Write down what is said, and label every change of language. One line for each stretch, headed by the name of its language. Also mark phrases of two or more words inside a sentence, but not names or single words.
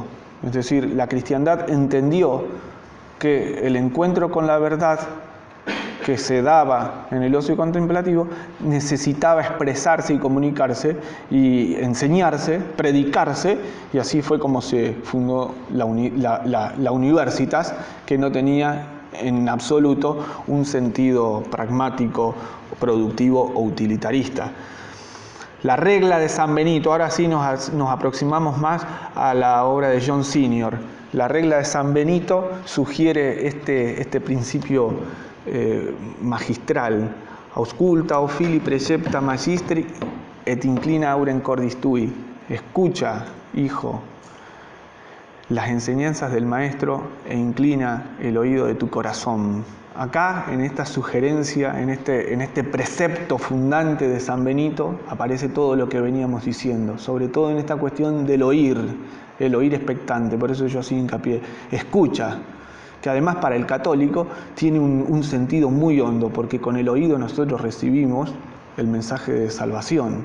Spanish: Es decir, la cristiandad entendió que el encuentro con la verdad que se daba en el ocio contemplativo necesitaba expresarse y comunicarse y enseñarse, predicarse, y así fue como se fundó la Universitas, que no tenía en absoluto un sentido pragmático, productivo o utilitarista. La regla de San Benito, ahora sí nos aproximamos más a la obra de John Senior. La regla de San Benito sugiere este principio magistral:
Latin: ausculta o fili precepta magistri et inclina aurem cordis tui.
Spanish: Escucha, hijo, las enseñanzas del maestro e inclina el oído de tu corazón. Acá, en esta sugerencia, en este precepto fundante de San Benito, aparece todo lo que veníamos diciendo, sobre todo en esta cuestión del oír, el oír expectante, por eso yo hacía hincapié, escucha, que además para el católico tiene un sentido muy hondo, porque con el oído nosotros recibimos el mensaje de salvación.